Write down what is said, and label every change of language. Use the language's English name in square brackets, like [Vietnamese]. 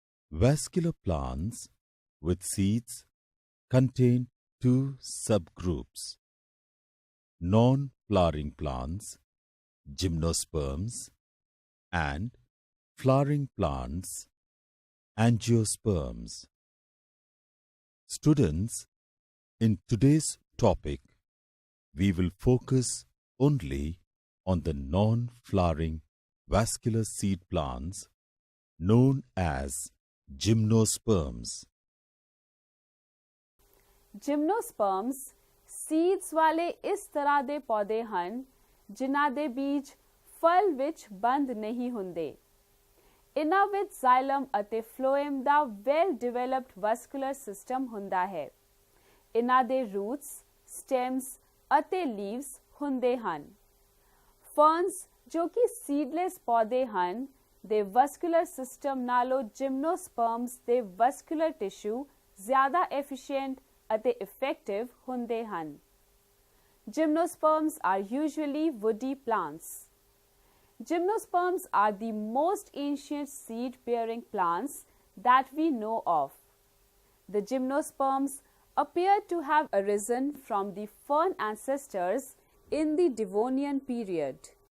[English] Vascular plants with seeds contain 2 subgroups: non-flowering plants, Gymnosperms, and flowering plants, Angiosperms. Students, In today's topic, we will focus only on the non-flowering vascular seed plants known as gymnosperms. [Punjabi] Gymnosperms seeds ਵਾਲੇ ਇਸ ਤਰ੍ਹਾਂ ਦੇ ਪੌਦੇ ਹਨ ਜਿਨ੍ਹਾਂ ਦੇ ਬੀਜ ਫਲ ਵਿੱਚ ਬੰਦ ਨਹੀਂ ਹੁੰਦੇ। ਇਨ੍ਹਾਂ ਵਿੱਚ xylem ਅਤੇ phloem ਦਾ ਵੈਲ ਡਿਵੈਲਪਡ ਵੈਸਕੂਲਰ ਸਿਸਟਮ ਹੁੰਦਾ ਹੈ। ਇਨ੍ਹਾਂ ਦੇ ਰੂਟਸ, ਸਟੈਮਸ ਅਤੇ ਲੀਵਸ ਹੁੰਦੇ ਹਨ। ਫਰਨਸ ਜੋ ਕਿ ਸੀਡਲੈਸ ਪੌਦੇ ਹਨ ਦੇ ਵੈਸਕੂਲਰ ਸਿਸਟਮ ਨਾਲੋਂ ਜਿਮਨੋਸਪਰਮਸ ਦੇ ਵੈਸਕੂਲਰ ਟਿਸ਼ੂ ਜ਼ਿਆਦਾ ਐਫੀਸ਼ੀਐਂਟ ਅਤੇ ਇਫੈਕਟਿਵ ਹੁੰਦੇ ਹਨ। [English] Gymnosperms are usually woody plants. Gymnosperms are the most ancient seed-bearing plants that we know of. The gymnosperms appear to have arisen from the fern ancestors in the Devonian period.